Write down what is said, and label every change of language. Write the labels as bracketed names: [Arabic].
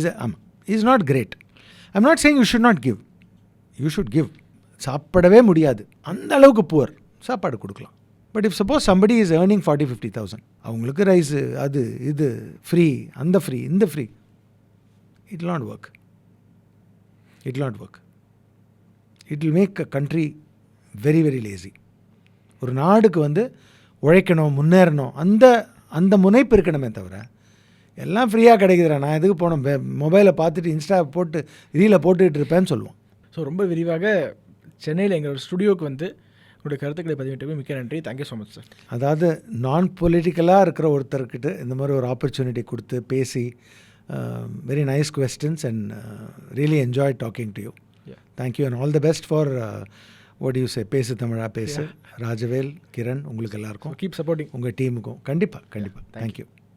[English] ஆமாம் is not great. I am not saying you should not give. You should give. [Tamil] சாப்பிடவே முடியாது அந்த அளவுக்கு புவர், சாப்பாடு கொடுக்கலாம். [English] but if suppose somebody is earning 40,000-50,000 [Tamil] அவங்களுக்கு ரைஸு அது இது ஃப்ரீ, அந்த ஃப்ரீ இந்த free, [English] it will not work. It will not work. It will make a country very very lazy. [Tamil] ஒரு நாடுக்கு வந்து உழைக்கணும், முன்னேறணும், அந்த முனைப்பு இருக்கணுமே தவிர எல்லாம் ஃப்ரீயாக கிடைக்குதுடா நான் எதுக்கு போனோம், மொபைலை பார்த்துட்டு இன்ஸ்டா போட்டு ரீலை போட்டுக்கிட்டு இருப்பேன்னு சொல்லுவோம். ஸோ ரொம்ப விரிவாக சென்னையில் எங்களோட ஸ்டுடியோவுக்கு வந்து உங்களுடைய கருத்துக்களை பதிவிட்டு மிக்க நன்றி. [English] Thank you so much sir. [Tamil] அதாவது நான் பொலிட்டிக்கலாக இருக்கிற ஒருத்தர்கிட்ட இந்த மாதிரி ஒரு ஆப்பர்ச்சுனிட்டி கொடுத்து பேசி [English] very nice questions and really enjoyed talking to you. Yeah. Thank you and all the best for what do you say, பேசு தமிழா பேசு. ராஜவேல், கிரண், [Tamil] உங்களுக்கு எல்லாருக்கும் [English] keep supporting [Tamil] உங்கள் டீமுக்கும். கண்டிப்பாக. [English] Thank you.